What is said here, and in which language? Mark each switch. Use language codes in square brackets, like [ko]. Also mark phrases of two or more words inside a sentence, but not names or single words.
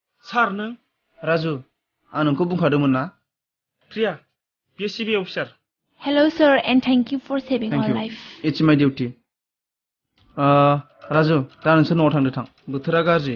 [brx] सार नों राजु आं नोंखौ बुंखादोंमोन ना प्रिया बियो [en] CBI officer Hello, sir, and thank you for saving थेंक our इउ life. It's my duty [brx] राजु दा नोंसोर न'आव थांदो थां बोथोरा गाज्रि